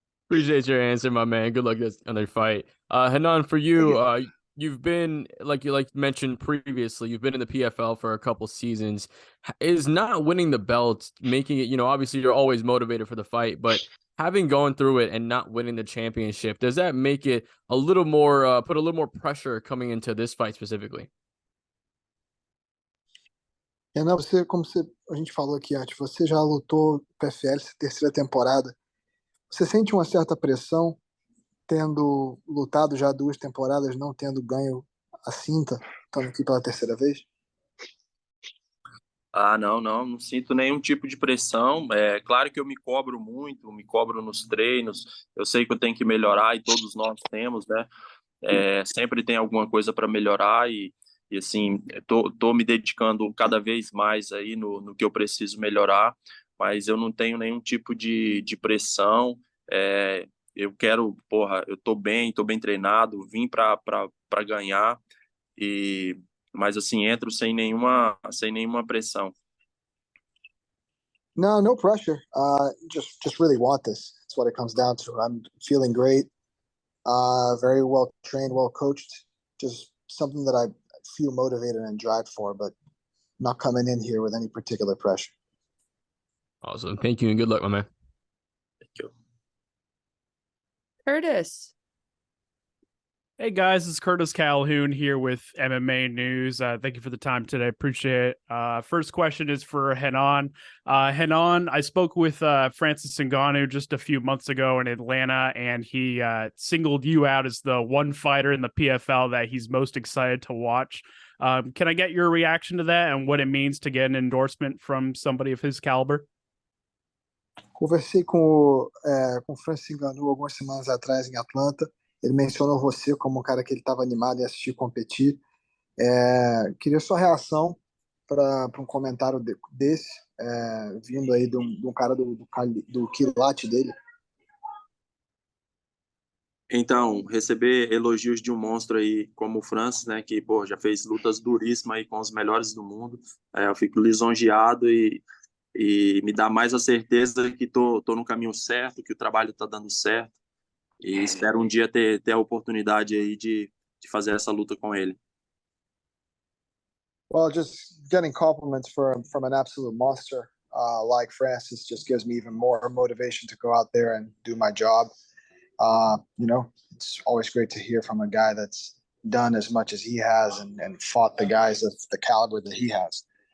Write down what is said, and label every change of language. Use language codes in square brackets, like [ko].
[en] Appreciate your answer, my man. Good luck on their fight. Renan, for you, you've been like you mentioned previously, you've been in the PFL for a couple seasons. Is not winning the belt making it, obviously you're always motivated for the fight, but having gone through it and not winning the championship, does that make it a little more put a little more pressure coming into this fight specifically? [pt] Renan, a gente falou aqui antes, você já lutou PFL, terceira temporada. Você sente uma certa pressão tendo lutado já 2 temporadas, não tendo ganho a cinta, estando aqui pela terceira vez? Não sinto nenhum tipo de pressão. É claro que eu me cobro muito, me cobro nos treinos. Eu sei que eu tenho que melhorar e todos nós temos, né? Sempre tem alguma coisa para melhorar e assim, tô me dedicando cada vez mais aí no que eu preciso melhorar, mas eu não tenho nenhum tipo de pressão. Eu quero, eu tô bem treinado, vim para ganhar mas assim, entro sem nenhuma pressão. [en] No pressure. Just really want this. That's what it comes down to. I'm feeling great. Very well trained, well coached. Just something that I feel motivated and drive for, but not coming in here with any particular pressure. Awesome. Thank you and good luck, my man. Thank you. Curtis. Hey guys, it's Curtis Calhoun here with MMA News. Thank you for the time today. Appreciate it. First question is for Renan. Renan, I spoke with Francis Ngannou just a few months ago in Atlanta, and he singled you out as the one fighter in the PFL that he's most excited to watch. Can I get your reaction to that and what it means to get an endorsement from somebody of his caliber? [pt] Conversei com o Francis Ngannou algumas semanas atrás em Atlanta. Ele mencionou você como um cara que ele estava animado em assistir competir. Queria sua reação para um comentário desse, vindo aí de um cara do quilate dele. Então, receber elogios de um monstro aí como o Francis, né, que já fez lutas duríssimas aí com os melhores do mundo, eu fico lisonjeado e me dá mais a certeza que tô no caminho certo, que o trabalho está dando certo. E espero um dia ter a oportunidade aí de fazer essa luta com ele. [en] Well, just getting compliments from an absolute monster like Francis just gives me even more motivation to go out there and do my job. It's always great to hear from a guy that's done as much as he has and fought the guys of the caliber that he has.